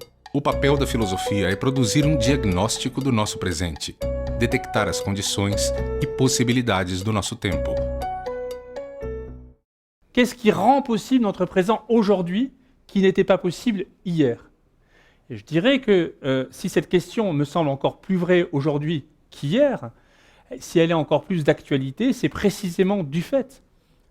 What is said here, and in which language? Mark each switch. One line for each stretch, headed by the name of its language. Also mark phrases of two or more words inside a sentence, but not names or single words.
Portuguese: o papel da filosofia é produzir um diagnóstico do nosso presente, detectar as condições e possibilidades do nosso tempo.
French: Qu'est-ce qui rend possible notre présent aujourd'hui qui n'était pas possible hier? Et je dirais que si cette question me semble encore plus vraie aujourd'hui qu'hier, si elle est encore plus d'actualité, c'est précisément du fait